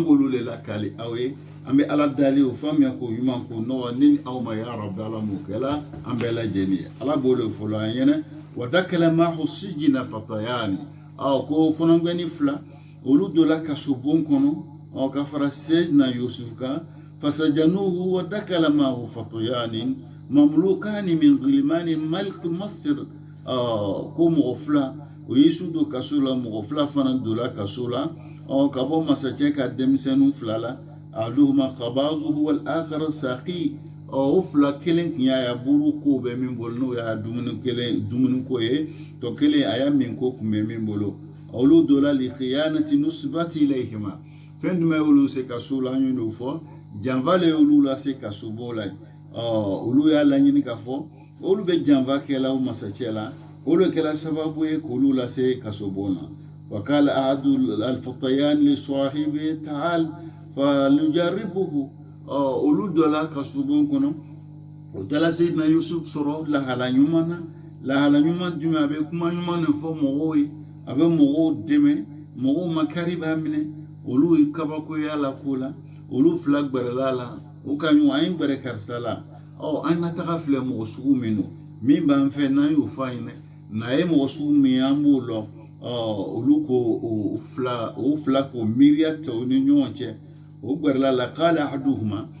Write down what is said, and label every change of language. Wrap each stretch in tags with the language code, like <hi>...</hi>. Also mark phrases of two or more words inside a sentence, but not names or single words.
<bm>k'olu le lakali aw ye an bɛ ala dali o faamuya k'o ɲuman k'o nɔgɔ ne ni aw ma ya rabi ala m'o kɛla an bɛɛ lajɛlen ye ala b'o le fɔ an ɲɛna</bm> <ar>ودخل معه السجن فتيان</ar> <bm>ko fɔnɔgɛnni fila olu donna kasobon kɔnɔ ka fara Seydina Yusuf kan</bm> <ar>فسجنوه ودخل معه فتيان مملوكان من غلمان ملك مصر</ar> <bm>ko mɔgɔ fila o ye su don kaso la mɔgɔ fila fana donna kaso la ka bɔ masakɛ ka denmisɛnninw fila la</bm> <ar>أحدهما خبازه والآخر ساقي</ar> <bm>o fila kelen tun y'a buru ko bɛ min bolo n'o y'a dumuni ko ye to kelen a y'a min ko tun bɛ min bolo olu donna</bm> <ar>لخيانة نسبت إليهما</ar> <bm>fɛn jumɛn y'olu se kaso la an ye n'o fɔ janfa le y'olu lase kaso bɔ la olu y'a laɲini k'a fɔ olu bɛ janfa kɛla o masakɛ la olu kɛla sababu ye k'olu lase kaso bɔ na</bm> <ar>وقال أحد الفتيان لصاحبه تعال فليجربه</ar> <bm>olu dɔ la kasobon kɔnɔ o dala Seydina Yusuf sɔrɔ lahala ɲuman na lahala ɲuman jumɛn a bɛ kuma ɲuman de fɔ mɔgɔw ye a bɛ mɔgɔw dɛmɛ mɔgɔw makari b'a minɛ olu ye kabakoya la ko la olu fila gbɛrɛla la o ka ɲɔgɔn an ye gbɛrɛ karisa la an ka taga filɛ mɔgɔ sugu min don min b'an fɛ n'an y'o fɔ a ɲɛna n'a ye mɔgɔ sugu min an b'o lɔ olu ko o fila k'o miiriya ta o ni ɲɔgɔn cɛ o gbɛrɛla la k'ale ahaduhuma</bm>